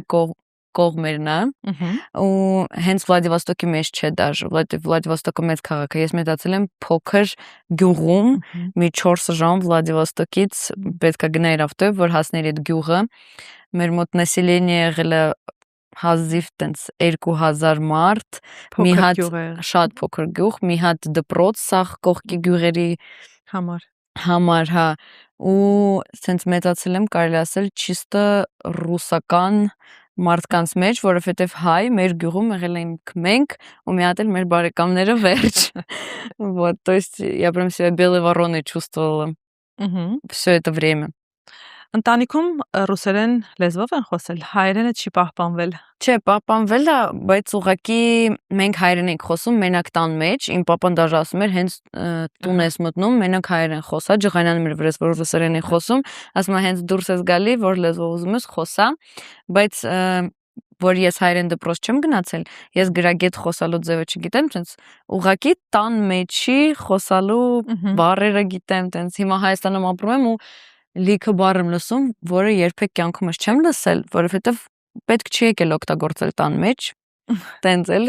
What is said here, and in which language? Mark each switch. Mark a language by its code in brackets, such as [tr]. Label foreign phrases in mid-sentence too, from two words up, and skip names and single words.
[hy] կողմերն է, ու հենց Վլադիվոստոկի մեջ չէ դաժե, Վլադիվոստոկը մեծ քաղաք է, ես մեծացել եմ փոքր գյուղում, մի 4 ժամ Վլադիվոստոկից պետք է գնայր ավտոյով, որ հասներ այդ գյուղը, մեր մոտ նասիլենիա եղել է հազիվ տենց 2000 մարդ, մի հատ շատ փոքր գյուղ, մի հատ դպրոց, սաղ կողքի գյուղերի համար, հա, ու սենց մեծացել եմ, կարելի ասել, ճիստը ռուսական մարդկանց մեջ, որովհետև հայ մեր գյուղում եղել ենք մենք ու մի հատ էլ մեր բարեկամները վերջ, [ru] вот, то есть я прям себя белой вороной чувствовала все это время. [hy] Ընտանիքում ռուսերեն լեզվով են խոսել, հայերենը չի պահպանվել։ Չէ, պահպանվել է, բայց ուղղակի մենք հայերեն ենք խոսում, մենակ տան մեջ, իմ պապան դաժե ասում էր, հենց տուն ես մտնում, մենակ հայերեն խոսա, ջղայնանում էր վրես, որ ռուսերեն է խոսում, ասում է հենց դուրս ես գալի, որ լեզվով ուզում ես խոսա, բայց որ ես հայերեն դպրոց չեմ գնացել, ես գրագետ խոսալու ձևը չգիտեմ, տենց ուղղակի տան մեջի խոսալու բառերը գիտեմ, տենց հիմա Հայաստանում ապրում եմ ու լիքը բառ եմ լսում, որը երբեք կյանքումս չեմ լսել, որովհետև պետք չի եկել օգտագործել տան մեջ, տենց էլի։